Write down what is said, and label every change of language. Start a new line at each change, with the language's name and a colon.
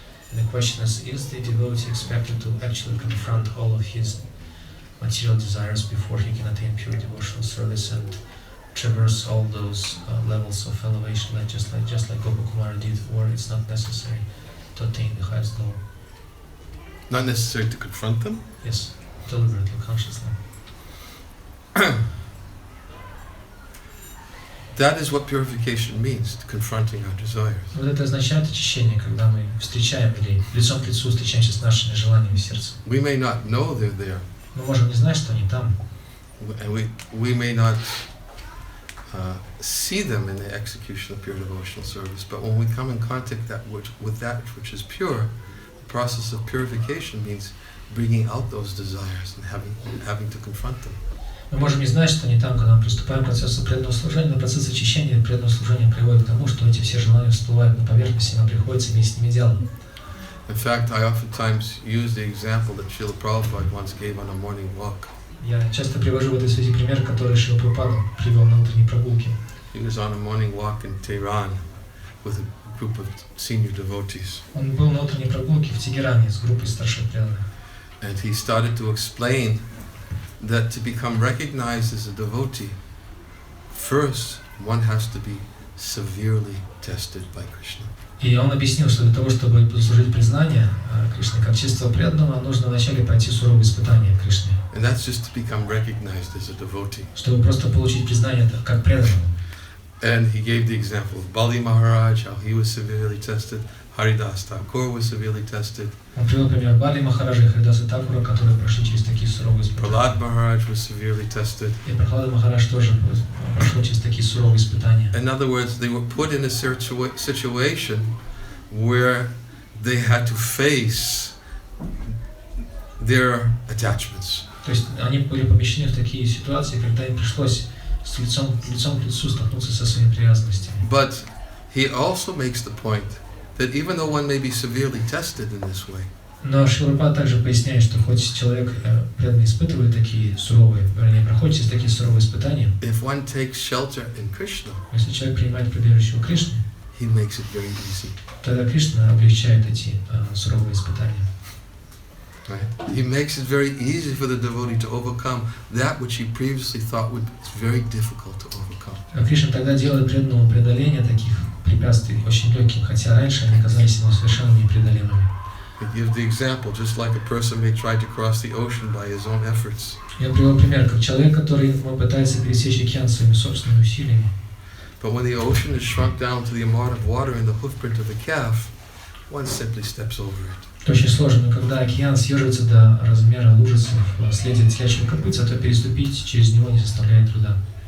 English: And the question is the devotee expected to actually confront all of his material desires before he can attain pure devotional service and traverse all those levels of elevation, just like Gopakumara did, or it's not necessary to attain the highest goal? Not necessary to confront them? Yes, deliberately, consciously. That is what purification means, confronting our desires.
Russian: Вот это означает очищение, когда мы встречаем или лицом к лицу встречаемся с нашими желаниями в сердце.
English: We may not know they're there.
Russian: Мы можем не знать, что они там.
English: And we may not see them in the execution of pure devotional service, but when we come in contact with that which is pure, the process of purification means bringing out those desires and having to confront them.
Russian: Мы можем не знать, что они там, когда мы приступаем к процессу преданного служения, но процесс очищения преданного служения приводит к тому, что эти все желания всплывают на поверхность, и нам приходится иметь с ними дело.
English: In fact, I oftentimes use the example that Srila Prabhupada once gave on a morning walk.
Russian: Я часто привожу в этой связи пример, который Шри Упадешамрита привел на утренней прогулке.
English: He was on a morning walk in Tehran with a group of senior devotees.
Russian: Он был на утренней прогулке в Тегеране с группой старших преданных.
English: And he started to explain that to become recognized as a devotee, first one has to be severely tested by Krishna.
Russian: И он объяснил, что для того, чтобы заслужить признание Кришны как чистого преданного, нужно вначале пройти суровые испытания Кришны.
English: And that's just to become recognized as a devotee.
Russian: Чтобы просто получить признание как преданного.
English: And he gave the example of Bali Maharaj, how he was severely tested. Haridas Thakur was severely tested.
Russian: Он привел пример Бали Махараджа и Харидаса Такура, которые прошли через такие суровые испытания.
English: Prahlad Maharaj was severely tested.
Russian: И Прахлада Махарадж тоже прошел через такие суровые испытания.
English: In other words, they were put in a situation where they had to face their attachments.
Russian: То есть они были помещены в такие ситуации, когда им пришлось лицом к лицу столкнуться со своими привязанностями.
English: But he also makes the point that even though one may be severely tested in this way,
Russian: но Шри Упадешамрита также поясняет, что хоть человек преданно испытывает такие суровые, вернее, проходит через такие суровые испытания,
English: if one takes shelter in Krishna,
Russian: если человек принимает прибежище у Кришны,
English: he makes it very easy.
Russian: тогда Кришна облегчает эти суровые испытания.
English: Right? He makes it very easy for the devotee to overcome that which he previously thought would be very difficult to overcome.
Russian: Кришна тогда делает преданному преодоление таких препятствий очень легким, хотя раньше они казались ему совершенно непреодолимыми.
English: He gives the example, just like a person may try to cross the ocean by his own efforts.
Russian: Я привел пример, как человек, который пытается пересечь океан своими собственными усилиями.
English: But when the ocean is shrunk down to the amount of water in the hoofprint of the calf, one simply steps over it.
Russian: Это очень сложно, но когда океан съеживается до размера лужицы в следе телячьего копытца, то переступить через него не составляет труда.